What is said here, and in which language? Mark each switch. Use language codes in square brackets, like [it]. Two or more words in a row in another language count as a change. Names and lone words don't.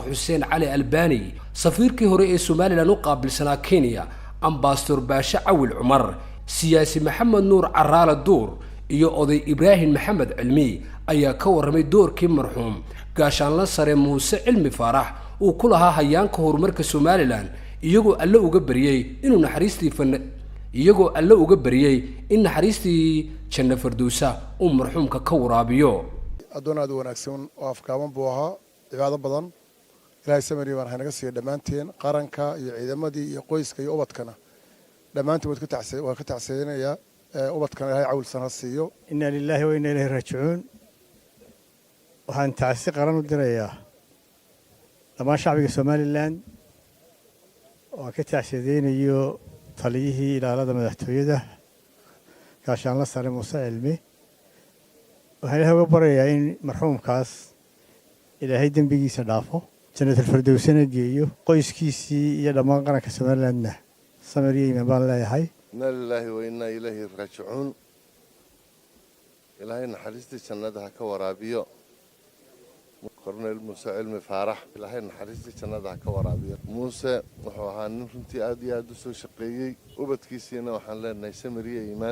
[so] xuseen cali albani safiirkii hore ee somalilan u qaabilsanaa kenya ambasador baashe cawil cumar siyaasi maxamed nuur caraale duur iyo oday ibraahim maxamed cilmi ayaa ka warramay doorkii marxuum gaashaanle sare muuse cilmi faarax uu ku lahaa hayaanka horumarka somalilan iyagoo alle uga baryey in naxariistii janno firdowsa uu marxuumka ka waraabiyo. addoon aad u wanaagsan oo afkaaban buu ahaa cibaado badan ilaahay samiri baan haynaga siiya dhammaanteen qaranka iyo ciidamadii iyo qoyska iyo ubadkana dhammaanteen waan ka tacsiidinayaa ubadkana ilaahay cawilsan ha siiyo. [ar] إنا لله وإنا إليه راجعون. [so] waxaan tacsi qaran u dirayaa dhammaan shacbiga somalilan oo ka tacsiideynayo taliyihii ilaalada madaxtooyada gaashaanle sare muuse cilmi. waxaan ilaahay uga baryayaa in marxuumkaas ilaahay dembigiisa dhaafo jannatul firdowsana geeyo qoyskiisii iyo dhammaan qaranka somalilandna samir iyo iimaan baan leeyahay. [ar] إنا لله وإنا إليه راجعون. [so] ilaahay naxariistii jannada ha ka waraabiyo korneyl muuse cilmi faarax ilaahay naxariistii jannada ha ka waraabiyo. muuse wuxuu ahaa nin runtii aad iyo aad u soo shaqeeyey ubadkiisiina waxaan leenahay samir iyo iimaan